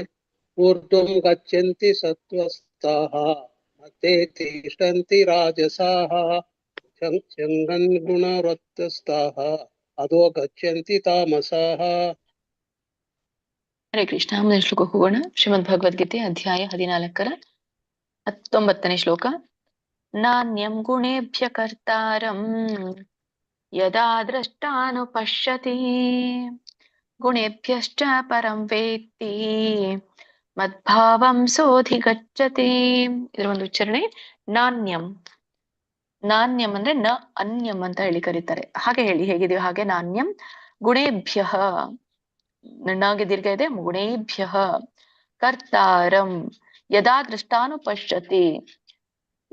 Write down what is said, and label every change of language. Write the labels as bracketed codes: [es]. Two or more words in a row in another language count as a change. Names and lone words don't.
[sa] ಊರ್ಧ್ವಂ ಗಚ್ಚಂತಿ ಸತ್ವಸ್ಥಾಃ ಮಧ್ಯೆ ತಿಷ್ಟಂತಿ ರಾಜಸಾಃ ಜಗನ್ ಗುಣವೃತ್ತಿಸ್ಥಾಃ ಅಧೋ ಗಚ್ಚಂತಿ ತಾಮಸಾಃ. ಹರೇ ಕೃಷ್ಣ. [kn] ಮುಂದಿನ ಶ್ಲೋಕಕ್ಕೆ ಹೋಗೋಣ. ಶ್ರೀಮದ್ ಭಗವದ್ಗೀತೆ ಅಧ್ಯಾಯ 14ರ 19ನೇ ಶ್ಲೋಕ. [sa] ನಾನ್ಯಂ ಗುಣೇಭ್ಯ ಕರ್ತಾರಂ ಯದಾ ದ್ರಷ್ಟಾನುಪಶ್ಯತಿ ಗುಣೇಭ್ಯಶ್ಚ ಪರಂ ವೇತ್ತಿ ಮದ್ಭಾವಂ ಸೋಧಿಗಚ್ಚತಿ. [kn] ಇದರ ಒಂದು ಉಚ್ಚಾರಣೆ ನಾನ್ಯಂ. ನಾನ್ಯಂ ಅಂದ್ರೆ [sa] ನ ಅನ್ಯಂ [kn] ಅಂತ ಹೇಳಿ ಕರೀತಾರೆ. ಹಾಗೆ ಹೇಳಿ, ಹೇಗಿದೆಯೋ ಹಾಗೆ. [sa] ನಾನ್ಯಂ ಗುಣೇಭ್ಯ, [kn] ನಗೆ ದೀರ್ಘ ಇದೆ. [sa] ಗುಣೇಭ್ಯ ಕರ್ತಾರಂ ಯದಾ ದೃಷ್ಟಾನುಪಶ್ಯತಿ.